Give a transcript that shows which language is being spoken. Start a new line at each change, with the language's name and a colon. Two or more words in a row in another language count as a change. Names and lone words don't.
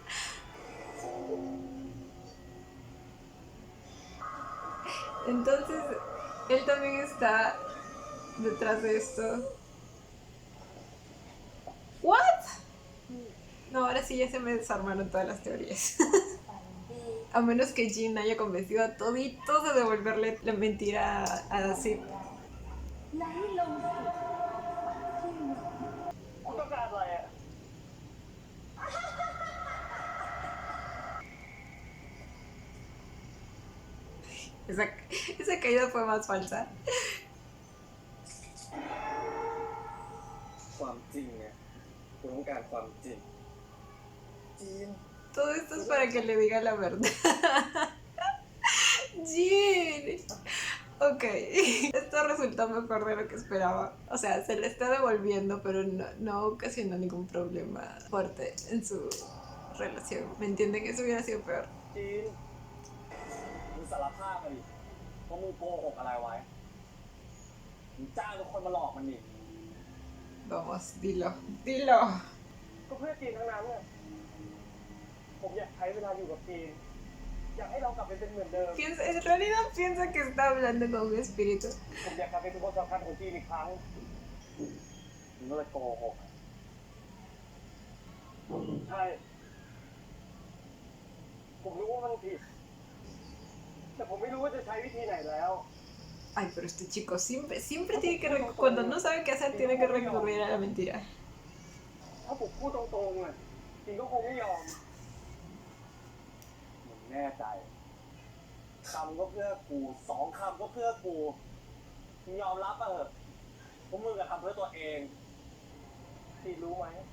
Spanish: Entonces, él también está detrás de esto. ¿What? No, ahora sí ya se me desarmaron todas las teorías. A menos que Jin haya convencido a toditos de devolverle la mentira a Zip.
Thai: และให้ลงสู่ที่มือ คุณต้องการอะไรอ่ะ
Spanish: Esa caída fue más falsa.
Thai: ความจริงเนี่ยคุณต้องการความจริง จีน
Spanish: Todo esto es para que le diga la verdad. Jin. Ok. Esto resultó mejor de lo que esperaba. O sea, se le está devolviendo, pero no ocasionó ningún problema fuerte en su relación. ¿Me entienden? Eso hubiera sido peor.
Thai: จีนมึงสารภาพมาดิว่ามึงโกหกอะไรไว้มึงจ้างทุกคนมาหลอกมันดิ
Spanish: Vamos, dilo. Dilo.
Thai: ก็เพื่อจีนทั้งนั้นเนี่ยผมอยากใช้เวลาอยู่กับจีนอยากให้เรากลับไปเป็นเหมือนเดิม
Spanish: En realidad piensa que está hablando con un espíritu.
Thai: ผมอยากกลับไปเป็นคนสำคัญของจีนอีกครั้งมึงก็เลยโกหกใช่ ผมรู้ว่ามันผิด แต่ผมไม่รู้ว่าจะใช้วิธีไหนแล้ว
Spanish: Ay, pero este chico siempre tiene que... Cuando no sabe qué hacer, tiene que recurrir a la mentira.
Thai: ถ้าผมพูดตรงๆเนี่ยจริงก็คงไม่ยอมผมแน่ใจคำก็เพื่อกู2 คำก็เพื่อกูมึงยอมรับป่ะเหอะว่ามึงอะทำเพื่อตัวเองจีนรู้ไหม